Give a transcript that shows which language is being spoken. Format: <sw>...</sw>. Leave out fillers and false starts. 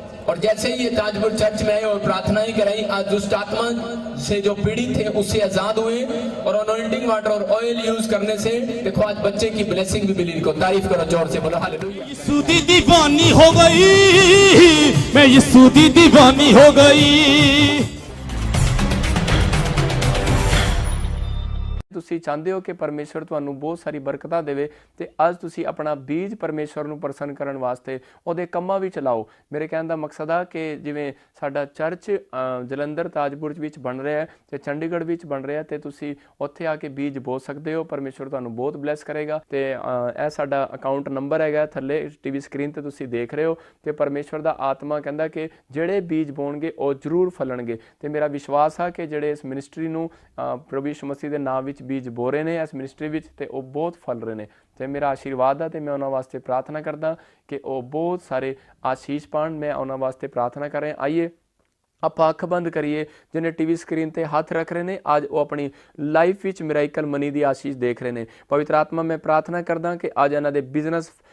<hi>और जैसे ही ये ताजपुर चर्च में आए और प्रार्थनाएं कराई, आज दुष्ट आत्मा से जो पीड़ित थे उससे आजाद हुए, और अनॉइंटिंग वाटर और ऑयल यूज करने से देखो आज बच्चे की ब्लेसिंग भी मिली इनको। तारीफ करो जोर से, बोलो हालेलुया।</hi> <pa>यीशु दी दीवानी हो गई, मैं यीशु दी दीवानी हो गई। ਤੁਸੀਂ ਚਾਹੁੰਦੇ ਹੋ ਕਿ ਪਰਮੇਸ਼ਰ ਤੁਹਾਨੂੰ ਬਹੁਤ ਸਾਰੀ ਬਰਕਤਾਂ ਦੇਵੇ ਤੇ ਅੱਜ ਤੁਸੀਂ ਆਪਣਾ ਬੀਜ ਪਰਮੇਸ਼ਰ ਨੂੰ ਪ੍ਰਸੰਨ ਕਰਨ ਵਾਸਤੇ ਉਹਦੇ ਕੰਮਾਂ ਵਿੱਚ ਲਾਓ। ਮੇਰੇ ਕਹਿਣ ਦਾ ਮਕਸਦ ਆ ਕਿ ਜਿਵੇਂ ਸਾਡਾ ਚਰਚ ਜਲੰਧਰ ਤਾਜਪੁਰ ਵਿੱਚ ਬਣ ਰਿਹਾ ਹੈ ਤੇ ਚੰਡੀਗੜ੍ਹ ਵਿੱਚ ਬਣ ਰਿਹਾ, ਤੇ ਤੁਸੀਂ ਉੱਥੇ ਆ ਕੇ ਬੀਜ ਬੋ ਸਕਦੇ ਹੋ। ਪਰਮੇਸ਼ਰ ਤੁਹਾਨੂੰ ਬਹੁਤ ਬਲੈਸ ਕਰੇਗਾ। ਤੇ ਇਹ ਸਾਡਾ ਅਕਾਊਂਟ ਨੰਬਰ ਹੈਗਾ ਥੱਲੇ ਟੀਵੀ ਸਕਰੀਨ ਤੇ ਤੁਸੀਂ ਦੇਖ ਰਹੇ ਹੋ। ਤੇ ਪਰਮੇਸ਼ਰ ਦਾ ਆਤਮਾ ਕਹਿੰਦਾ ਕਿ ਜਿਹੜੇ ਬੀਜ ਬੋਣਗੇ ਉਹ ਜ਼ਰੂਰ ਫਲਣਗੇ। ਤੇ ਮੇਰਾ ਵਿਸ਼ਵਾਸ ਆ ਕਿ ਜਿਹੜੇ ਇਸ ਮਿਨਿਸਟਰੀ ਨੂੰ ਪ੍ਰਭੂ ਯਿਸੂ ਮਸੀਹ ਦੇ ਨਾਮ ਵਿੱਚ</pa> <hi>बीज बो रहे हैं इस मिनिस्ट्री में, तो वह बहुत फल रहे हैं। तो मेरा आशीर्वाद है, तो मैं उन्होंने वास्ते प्रार्थना करदा कि वह बहुत सारे आशीष पाण। मैं उन्होंने वास्ते प्रार्थना कर रहा। आइए आप अख बंद करिए, जिन्हें टीवी स्क्रीन पर हथ रख रहे हैं आज वो अपनी लाइफ में मिराइकल मनी की आशीष देख रहे हैं। पवित्र आत्मा मैं प्रार्थना करदा कि आज इन्हों के बिजनेस</hi>